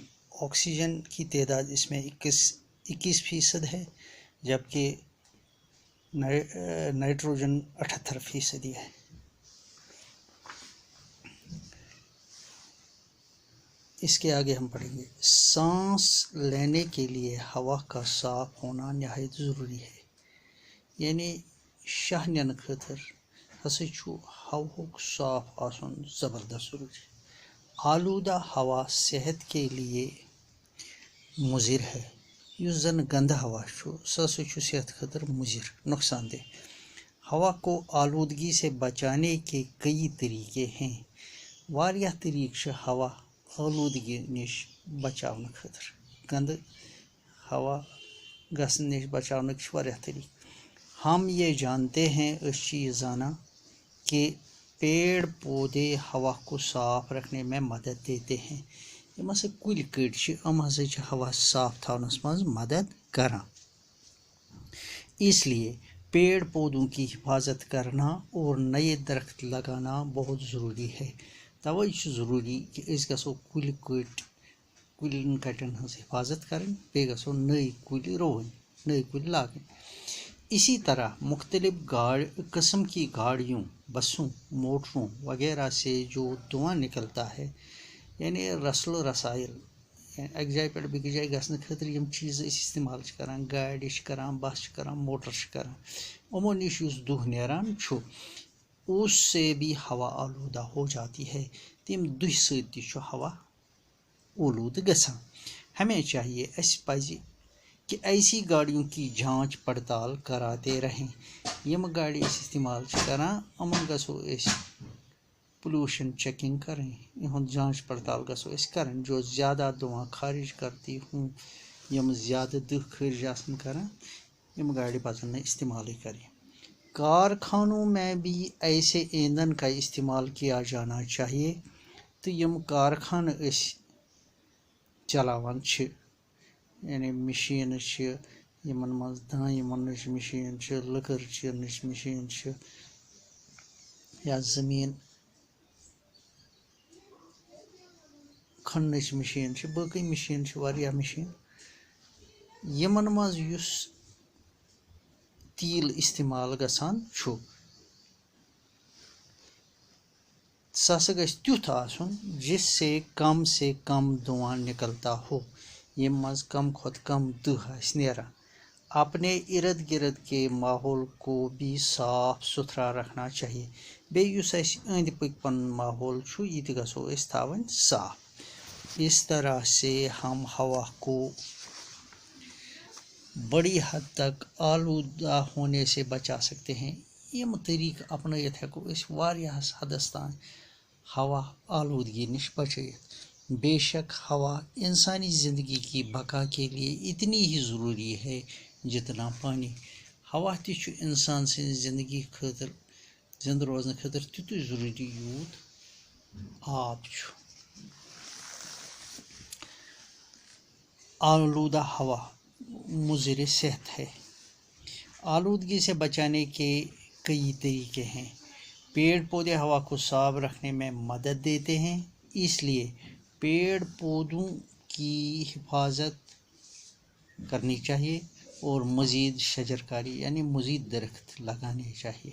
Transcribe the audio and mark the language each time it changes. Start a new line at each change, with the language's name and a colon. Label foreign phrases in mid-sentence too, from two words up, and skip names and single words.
Urdu: آکسیجن کی تعداد اس میں 21% ہے، جبکہ نائٹروجن 78% ہے۔ اس کے آگے ہم پڑھیں گے، سانس لینے کے لیے ہوا کا صاف ہونا نہایت ضروری ہے۔
Kashmiri: یعنی شاہ نِنہٕ خٲطرٕ ہسا چھُ ہواہُک صاف آسُن زبردست ضروری۔
Urdu: آلودہ ہوا صحت کے لیے مضر ہے۔
Kashmiri: یُس زن گندٕ ہوا چھُ سُہ ہسا چھُ صحت خٲطرٕ مضر،
Urdu: نقصان دہ۔ ہوا کو آلودگی سے بچانے کے کئی طریقے ہیں۔
Kashmiri: واریاہ طریقہ چھِ ہوا آلودگی نش بچاونہٕ خٲطرٕ۔ گندٕ ہوا گژھنہٕ نش بچاونٕکۍ چھِ واریاہ طریقہٕ۔
Urdu: ہم یہ جانتے ہیں،
Kashmiri: أسۍ چھِ یہِ زانان
Urdu: کہ پیڑ پودے ہوا کو صاف رکھنے میں مدد دیتے ہیں۔
Kashmiri: یِم ہسا کُلۍ کٔٹۍ چھِ یِم ہسا چھِ ہوا صاف تھاونس منٛز مدد کران۔
Urdu: اس لیے پیڑ پودوں کی حفاظت کرنا اور نئے درخت لگانا بہت ضروری ہے۔
Kashmiri: توے چھُ ضروری کہ أسۍ گژھو کُلٮ۪ن کٹٮ۪ن ہٕنٛز حفاظت کرٕنۍ، بیٚیہِ گژھو نٔے کُلۍ رُوٕنۍ، نٔے کُلۍ لاگٕنۍ۔
Urdu: اسی طرح مختلف قسم کی گاڑیوں، بسوں، موٹروں وغیرہ سے جو دھواں نکلتا ہے، یعنی رسل و رسائل،
Kashmiri: اکہِ جایہِ پٮ۪ٹھ بیٚکِس جایہِ گژھنہٕ خٲطرٕ یِم چیٖز أسۍ استعمال چھِ کران، گاڑِ چھِ کران، بس چھِ کران، موٹر چھِ کران، یِمو نِش یُس دُہ نیران چھُ
Urdu: اس سے بھی ہوا آلودہ ہو جاتی ہے۔
Kashmiri: تم دُہہِ سۭتۍ تہِ چھُ ہوا آلودٕ گژھان۔
Urdu: ہمیں چاہیے،
Kashmiri: اَسہِ پزِ
Urdu: کہ ایسی گاڑیوں کی جانچ پڑتال کراتے رہیں۔
Kashmiri: یم گاڑِ أسۍ استعمال چھِ کران یِمن گژھو أسۍ
English: pollution checking
Kashmiri: کرٕنۍ، یِہُنٛد جانچ پڑتال گژھو أسۍ کرٕنۍ۔
Urdu: جو زیادہ دھواں خارج کرتی ہوں،
Kashmiri: یم زیادہ دٕہ خارج آسن کران، یم گاڑِ پزن نہٕ استعمالٕے کرٕنۍ۔
Urdu: کارخانوں میں بھی ایسے ایندھن کا استعمال کیا جانا چاہیے۔
Kashmiri: تہٕ یم کارخانہٕ أسۍ چلاوان چھِ، یعنی مشیٖنہٕ چھِ یِمن منٛز دانہِ مۄننٕچ مشیٖن چھِ، لٔکٕر چیٖرنٕچ مشیٖن چھِ، یا زٔمیٖن کھننٕچ مشیٖن چھِ، باقٕے مشیٖن چھِ، واریاہ مشیٖن۔ یِمن منٛز یُس تیٖل استعمال گژھان چھُ سُہ ہسا گژھِ تیُتھ آسُن
Urdu: جس سے کم دھواں نکلتا ہو،
Kashmiri: ییٚمہِ منٛز کم کھۄتہٕ کم دٕہ آسہِ نیران۔
Urdu: اپنے ارد گرد کے ماحول کو بھی صاف ستھرا رکھنا چاہیے۔
Kashmiri: بیٚیہِ یُس اَسہِ أنٛدۍ پٔکۍ پنُن ماحول چھُ یہِ تہِ گژھو أسۍ تھاوٕنۍ صاف۔
Urdu: اس طرح سے ہم ہوا کو بڑی حد تک آلودہ ہونے سے بچا سکتے ہیں۔
Kashmiri: یم طریقہٕ اپنٲیِتھ ہٮ۪کو أسۍ واریاہس حدس تام ہوا آلودگی نش بچٲیِتھ۔
Urdu: بے شک ہوا انسانی زندگی کی بقا کے لیے اتنی ہی ضروری ہے جتنا پانی۔
Kashmiri: ہوا تہِ چھُ انسان سٕنٛزِ زندگی خٲطرٕ، زندٕ روزنہٕ خٲطرٕ تیُتُے ضروری یوٗت آب چھُ۔
Urdu: آلودہ ہوا مضر صحت ہے۔ آلودگی سے بچانے کے کئی طریقے ہیں۔ پیڑ پودے ہوا کو صاف رکھنے میں مدد دیتے ہیں، اس لیے پیڑ پودوں کی حفاظت کرنی چاہیے اور مزید شجرکاری یعنی مزید درخت لگانے چاہیے۔